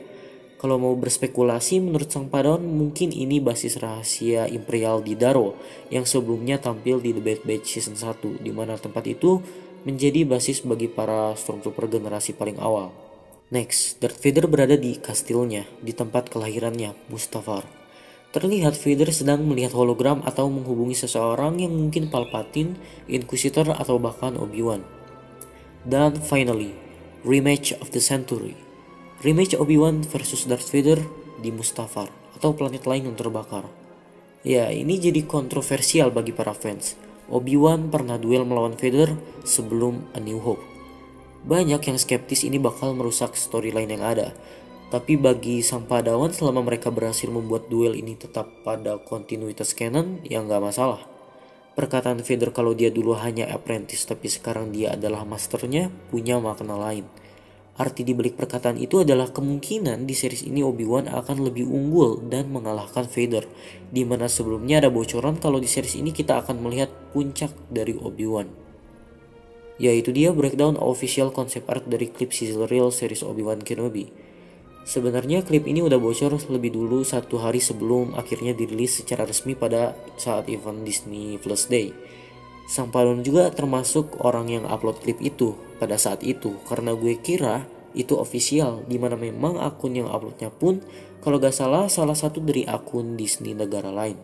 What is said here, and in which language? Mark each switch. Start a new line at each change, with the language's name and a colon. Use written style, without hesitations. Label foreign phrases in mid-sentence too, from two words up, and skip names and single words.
Indonesian: Kalau mau berspekulasi, menurut Sang Padawan mungkin ini basis rahasia Imperial di Daro yang sebelumnya tampil di The Bad Batch Season 1, di mana tempat itu menjadi basis bagi para Stormtrooper generasi paling awal. Next, Darth Vader berada di kastilnya, di tempat kelahirannya, Mustafar. Terlihat Vader sedang melihat hologram atau menghubungi seseorang yang mungkin Palpatine, Inquisitor, atau bahkan Obi-Wan. Dan finally,
English: rematch of the century.
Indonesian: Rematch Obi-Wan versus Darth Vader di Mustafar atau planet lain yang terbakar. Ya, ini jadi kontroversial bagi para fans. Obi-Wan pernah duel melawan Vader sebelum A New Hope. Banyak yang skeptis ini bakal merusak storyline yang ada. Tapi bagi Sang Padawan, selama mereka berhasil membuat duel ini tetap pada kontinuitas canon, ya nggak masalah. Perkataan Vader kalau dia dulu hanya apprentice tapi sekarang dia adalah masternya punya makna lain. Arti dibalik perkataan itu adalah kemungkinan di series ini Obi-Wan akan lebih unggul dan mengalahkan Vader, di mana sebelumnya ada bocoran kalau di series ini kita akan melihat puncak dari Obi-Wan. Yaitu dia
English: breakdown official concept art
Indonesian: dari klip
English: sizzle reel
Indonesian: series Obi-Wan Kenobi. Sebenarnya klip ini udah bocor lebih dulu 1 hari sebelum akhirnya dirilis secara resmi pada saat event Disney Plus Day. Sang Padon juga termasuk orang yang upload klip itu pada saat itu karena gue kira itu official, dimana memang akun yang uploadnya pun kalau gak salah satu dari akun Disney negara lain.